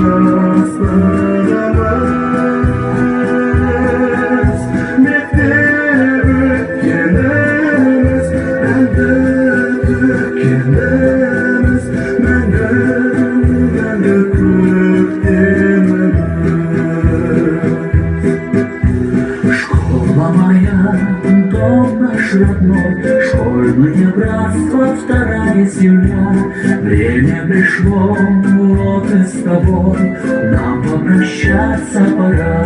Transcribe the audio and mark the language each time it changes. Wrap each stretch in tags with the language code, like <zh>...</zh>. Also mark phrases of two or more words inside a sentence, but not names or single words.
<kk>жастарымыз мектеп өткеніміз әнді төккеніміз мәңгі мәңгі көктеміміз.</kk> <ru>Школа моя, дом наш родной, школьное братство, вторая семья. Время пришло, уроки с тобой, нам попрощаться пора.</ru>